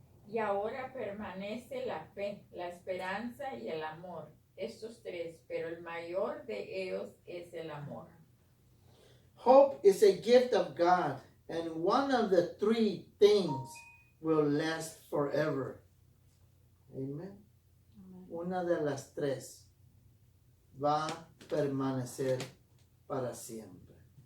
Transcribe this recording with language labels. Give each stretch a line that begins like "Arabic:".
Spanish: Y ahora permanece la fe, la esperanza y el amor. Estos tres, pero el mayor de ellos es el amor.
English: Hope is a gift of God, and one of the three things will last forever. Amen.
Spanish: Una de las tres va a permanecer para siempre.